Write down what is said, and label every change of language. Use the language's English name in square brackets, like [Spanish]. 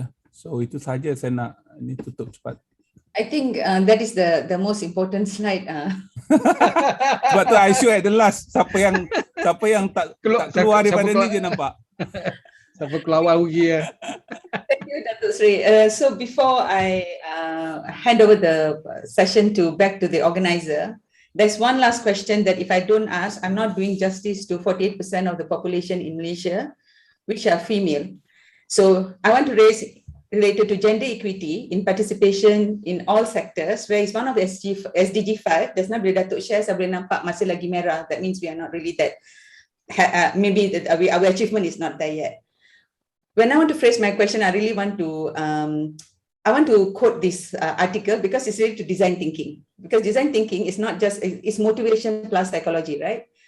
[Malay] So itu saja saya nak ni tutup cepat. [English] I think that is the most important slide. [Malay] Sebab tu [English] I show at the last. [Malay] Siapa yang tak keluar daripada ni je nampak. Siapa keluar rugi ya. [English] Thank you, Datuk Sri. So before I hand over the session back to the organizer, there's one last question that if I don't ask, I'm not doing justice to 48% of the population in Malaysia, which are female. So I want to raise related to gender equity in participation in all sectors, where is one of the SDG 5. There's not [Malay] bila Datuk share, saya boleh nampak masih lagi merah. [English] That means we are not really that, maybe our achievement is not there yet. When I want to phrase my question, I really want to, I want to quote this article because it's related to design thinking. Because design thinking is not just, it's motivation plus psychology, right?